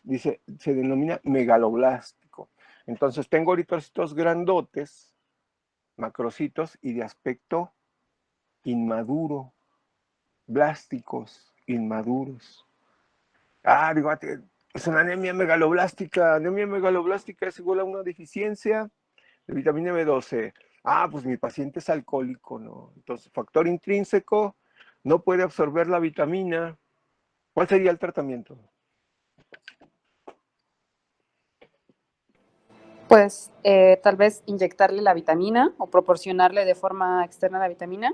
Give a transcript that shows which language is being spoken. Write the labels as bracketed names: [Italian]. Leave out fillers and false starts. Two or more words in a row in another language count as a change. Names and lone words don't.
[Spanish] Dice, se denomina megaloblástico. Entonces tengo eritrocitos grandotes, macrocitos, y de aspecto inmaduro, blásticos, inmaduros. Digo, es una anemia megaloblástica. Anemia megaloblástica es igual a una deficiencia de vitamina B12. pues mi paciente es alcohólico, ¿no? Entonces, factor intrínseco, no puede absorber la vitamina. ¿Cuál sería el tratamiento? Pues tal vez inyectarle la vitamina o proporcionarle de forma externa la vitamina.